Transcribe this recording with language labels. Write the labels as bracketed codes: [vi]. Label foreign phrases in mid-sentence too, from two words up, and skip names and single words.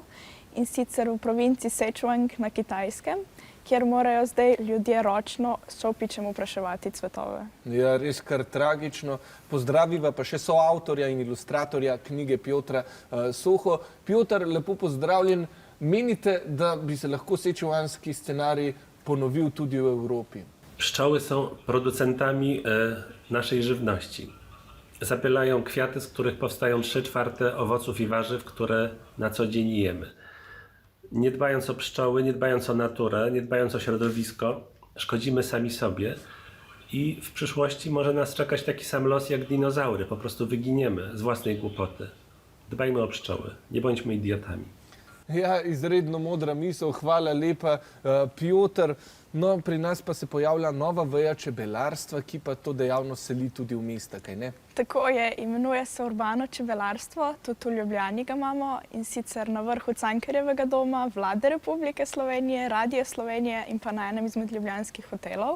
[sl] In sicer v provinci Sichuan na Kitajskem, kjer morajo zdaj ljudje ročno s čopičem opraševati cvetove. Ja, res kar tragično. Pozdraviva pa še soavtorja in ilustratorja knjige Pjotra Soho. Pjotr, lepo pozdravljen. Menite, da bi se lahko sichuanski scenarij ponovil tudi [pl] w Europie? Pszczoły są producentami naszej żywności. Zapylają kwiaty, z których powstają 3/4 owoców i warzyw, które na co dzień jemy. Nie dbając o pszczoły, nie dbając o naturę, nie dbając o środowisko, szkodzimy sami sobie i w przyszłości może nas czekać taki sam los jak dinozaury. Po prostu wyginiemy z własnej głupoty. Dbajmy o pszczoły, nie bądźmy idiotami. [sl] Ja, izredno modra misel, hvala lepa, Pjotr. No, pri nas pa se pojavlja nova veja čebelarstva, ki pa to dejavnost seli tudi v mesta, kaj ne? Tako je, imenuje se urbano čebelarstvo, tudi v Ljubljani ga imamo, in sicer na vrhu Cankarjevega doma, Vlade Republike Slovenije, Radija Slovenije in pa na enem izmed ljubljanskih hotelov.